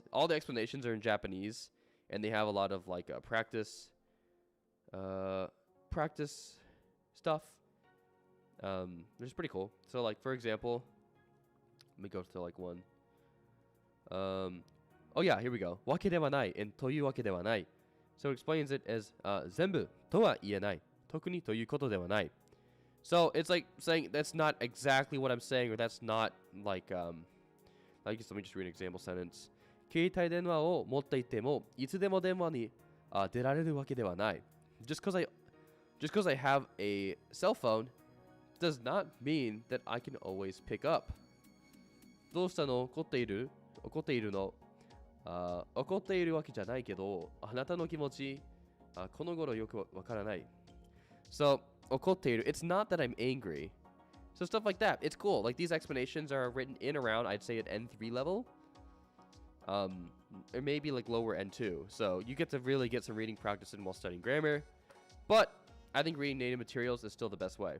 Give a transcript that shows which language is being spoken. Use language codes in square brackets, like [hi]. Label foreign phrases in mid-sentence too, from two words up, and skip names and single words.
[en] All the explanations are in Japanese, and they have a lot of like practice stuff. Which is pretty cool. So like, for example, let me go to like one. Oh yeah, here we go. [ja] わけではない and というわけではない. [en] So it explains it as [ja] 全部とは言えない. 特にということではない. [en] So it's like saying that's not exactly what I'm saying, or that's not like I guess let me just read an example sentence. [ja] 携帯電話を持っていてもいつでも電話に出られるわけではない. [en] Just because I have a cell phone does not mean that I can always pick up. [ja] どうしたの？怒っている？怒っているの？怒っているわけじゃないけど、あなたの気持ち、この頃よくわからない. [en] So, 怒っている, it's not that I'm angry. So stuff like that, it's cool. Like these explanations are written in around, I'd say at N3 level. Or maybe like lower N2. So you get to really get some reading practice in while studying grammar. But I think reading native materials is still the best way.